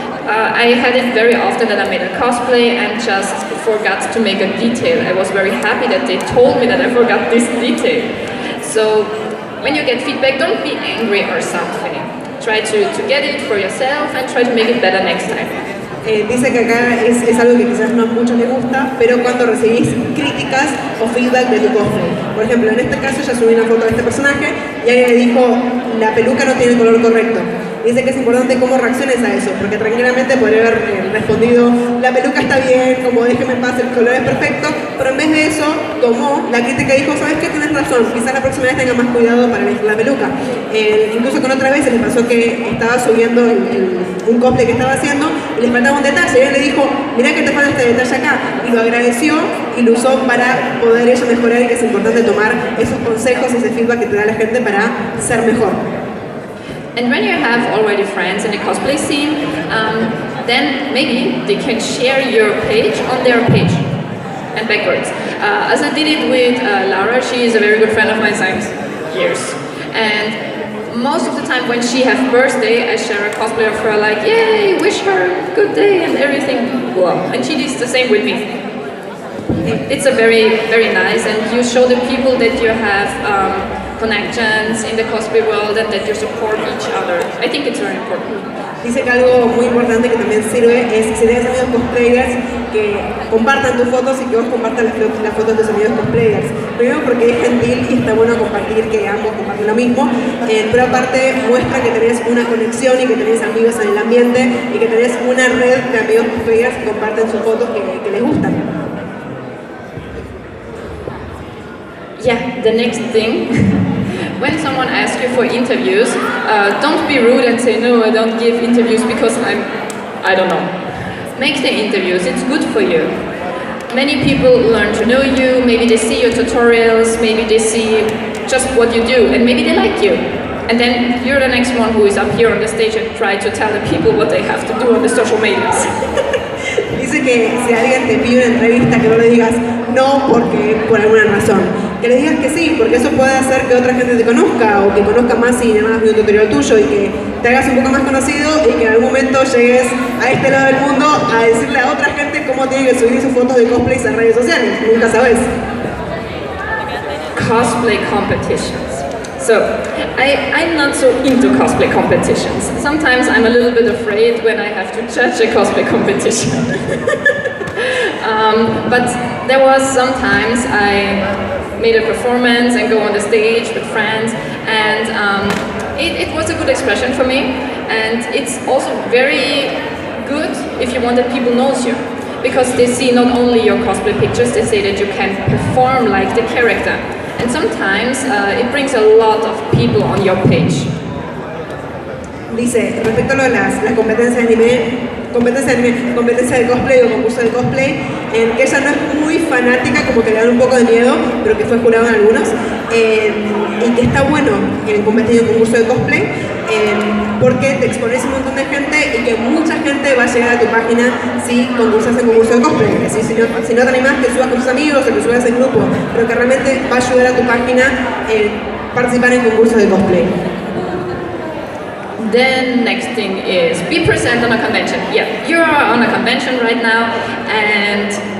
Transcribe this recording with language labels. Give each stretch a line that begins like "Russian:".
English: I had it very often that I made a cosplay and just forgot to make a detail. I was very happy that they told me that I forgot this detail. So when you get feedback, don't be angry or something. Try to get it for yourself and try to make it better next time.
Spanish: Dice que acá es algo que quizás no a muchos les gusta, pero cuando recibís críticas o feedback de tu cosplay. Por ejemplo, en este caso ya subí una foto de este personaje y alguien le dijo, la peluca no tiene el color correcto. Dice que es importante cómo reacciones a eso, porque tranquilamente podría haber respondido, la peluca está bien, como déjeme en paz, el color es perfecto, pero en vez de eso tomó la crítica y dijo, ¿sabes qué? Tienes razón, quizás la próxima vez tenga más cuidado para elegir la peluca. Incluso con otra vez se les pasó que estaba subiendo un cosplay que estaba haciendo y les faltaba un detalle, y él le dijo, mirá que te falta este detalle acá, y lo agradeció y lo usó para poder eso mejorar, y que es importante tomar esos consejos, ese feedback que te da la gente para ser mejor.
English: And when you have already friends in the cosplay scene, then maybe they can share your page on their page and backwards. As I did it with Laura, she is a very good friend of mine since years. And most of the time when she has birthday, I share a cosplay of her like, yay, wish her good day and everything. Wow. And she does the same with me. It's a very, very nice, and you show the people that you have connections in the cosplay world and that you support each other. I think it's very important.
Spanish: Dice que algo muy importante que también sirve es si tienes amigos cosplayers que compartan tus fotos y que vos compartas las fotos de tus amigos cosplayers. Primero porque es gentil y está bueno compartir, que ambos comparten lo mismo, pero aparte muestra que tenés una conexión y que tenés amigos en el ambiente y que tenés una red de amigos cosplayers que comparten sus fotos que les gustan.
English: Yeah, the next thing, when someone asks you for interviews, don't be rude and say, no, I don't give interviews because I don't know. Make the interviews, it's good for you. Many people learn to know you, maybe they see your tutorials, maybe they see just what you do, and maybe they like you. And then you're the next one who is up here on the stage and try to tell the people what they have to do on the social medias.
Spanish: Dice que si alguien te pide una entrevista, que no le digas no porque por alguna razón, que le digas que sí, porque eso puede hacer que otra gente te conozca o que conozca más y además de un tutorial tuyo, y que te hagas un poco más conocido y que en algún momento llegues a este lado del mundo a decirle a otra gente cómo tiene que subir sus fotos de cosplays a redes sociales. Nunca sabes.
English: Cosplay competitions. So, I'm not so into cosplay competitions. Sometimes I'm a little bit afraid when I have to judge a cosplay competition. But there was sometimes I made a performance and go on the stage with friends, and it was a good expression for me. And it's also very good if you want that people knows you, because they see not only your cosplay pictures, they say that you can perform like the character. And sometimes it brings a lot of people on your page.
Spanish: Dice, respecto a lo de las competencias de anime, competencia de cosplay o concurso de cosplay, que ella no es muy fanática, como que le dan un poco de miedo, pero que fue jurado en algunos, y que está bueno en competir en concurso de cosplay, porque te expones a un montón de gente y que mucha gente va a llegar a tu página si concursas en concurso de cosplay. Es decir, si no te animás, que subas con tus amigos o que subas en grupo, pero que realmente va a ayudar a tu página participar en concursos de cosplay.
English: Then next thing is be present on a convention. Yeah, you are on a convention right now, and